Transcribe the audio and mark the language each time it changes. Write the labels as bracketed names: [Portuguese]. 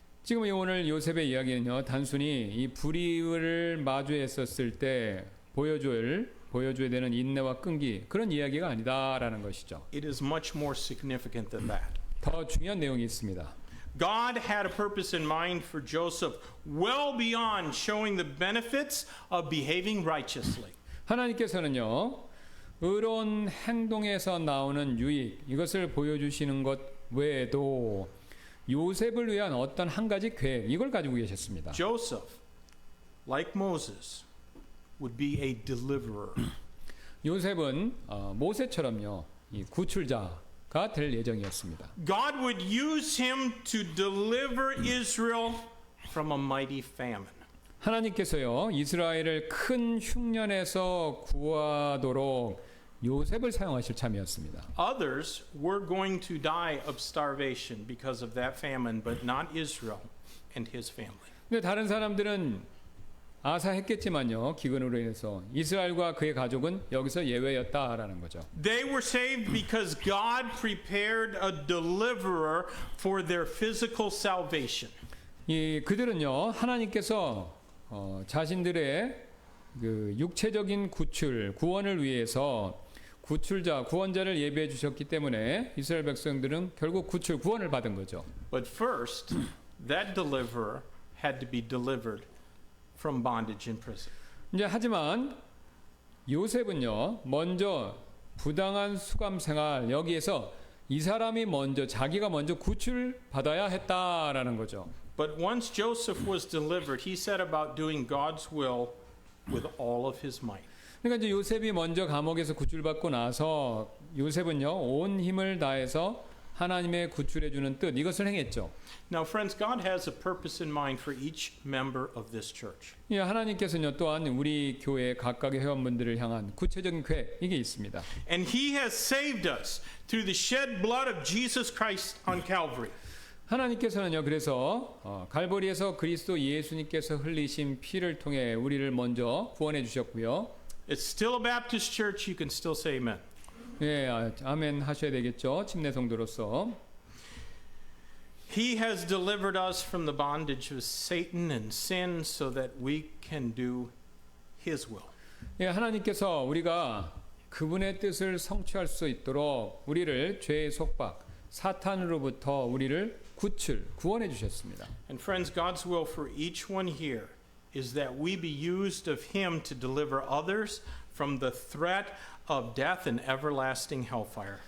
[Korean] 지금 오늘 요셉의 이야기는요, 단순히 이 불의를 마주했었을 때 보여줘야 되는 인내와 끈기, 그런 이야기가 아니다라는 것이죠. [English] It is much more significant than that. [Korean] 더 중요한 내용이 있습니다. [English] God had a purpose in mind for Joseph well beyond showing the benefits of behaving righteously. [Korean] 하나님께서는요, 의로운 행동에서 나오는 유익, 이것을 보여주시는 것 외에도 요셉을 위한 어떤 한 가지 계획, 이걸 가지고 계셨습니다. [English] Joseph, like Moses, would be a deliverer. [Korean] 요셉은 모세처럼요, 이 구출자가 될 예정이었습니다. [English] God would use him to deliver Israel from a mighty famine. [Korean] 하나님께서요, 이스라엘을 큰 흉년에서 구하도록 요셉을 사용하실 참이었습니다. [English] Others were going to die of starvation because of that famine, but not Israel and his family. [Korean] 근데 다른 사람들은 아사했겠지만요, 기근으로 인해서 이스라엘과 그의 가족은 여기서 예외였다라는 거죠. [English] They were saved because God prepared a deliverer for their physical salvation. [Korean] 그들은요, 하나님께서 자신들의 그 육체적인 구원을 위해서 구원자를 예비해 주셨기 때문에 이스라엘 백성들은 결국 구원을 받은 거죠. [English] But first, that deliverer had to be delivered from bondage in prison. [Korean] 이제 하지만 요셉은요, 먼저 부당한 수감 생활, 여기에서 이 사람이 자기가 먼저 구출받아야 했다라는 거죠. [English] But once Joseph was delivered, he set about doing God's will with all of his might. [Korean] 그러니까 이제 요셉이 먼저 감옥에서 구출받고 나서 요셉은요, 온 힘을 다해서 하나님의 구출해 주는 뜻, 이것을 행했죠. [English] Now, friends, God has a purpose in mind for each member of this church. [Korean] 예, 하나님께서는요, 또한 우리 교회 각각의 회원분들을 향한 구체적인 계획, 이게 있습니다. [English] And he has saved us through the shed blood of Jesus Christ on Calvary. [Korean] 하나님께서는요, 그래서 갈보리에서 그리스도 예수님께서 흘리신 피를 통해 우리를 먼저 구원해 주셨고요. [English] It's still a Baptist church. You can still say amen. [Korean] 예, 아멘 하셔야 되겠죠. 침례 성도로서. [English] He has delivered us from the bondage of Satan and sin so that we can do his will. [Korean] 예, 하나님께서 우리가 그분의 뜻을 성취할 수 있도록 우리를 죄의 속박, 사탄으로부터 우리를 구원해 주셨습니다. [English] And friends, God's will for each one here is that we be used of him to deliver others from the threat of death and everlasting hellfire.